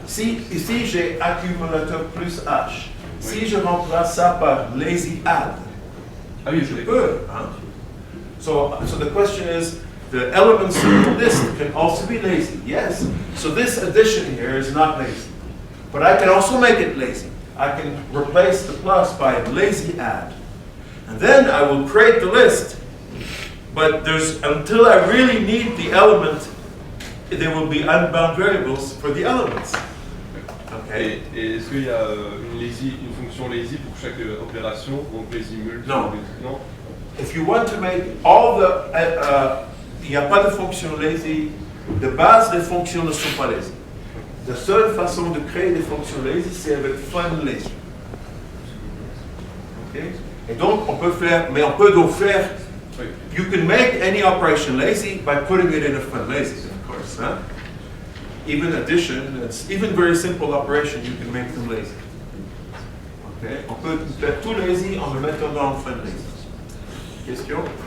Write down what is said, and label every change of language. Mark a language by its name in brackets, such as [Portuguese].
[French] Si ici j'ai accumulateur plus H, si je remplace ça par lazy add, je peux. Hein? [English] So the question is, the elements in the list can also be lazy. Yes. So this addition here is not lazy. But I can also make it lazy. I can replace the plus by lazy add. And then I will create the list. But until I really need the element, there will be unbound variables for the elements. Okay. [French] Et est-ce qu'il y a une fonction lazy pour chaque opération, donc lazy multi? Non. Non. [English] If you want to make all the, [French] il n'y a pas de fonction lazy. De base, les fonctions ne sont pas lazy. La seule façon de créer des fonctions lazy, c'est avec fun lazy. Okay? Et donc, on peut faire, mais on peut donc faire. [English] You can make any operation lazy by putting it in a fun lazy, of course. Huh? Even addition, it's even very simple operation, you can make them lazy. Okay? [French] On peut faire tout lazy en le mettant dans fun lazy. Question?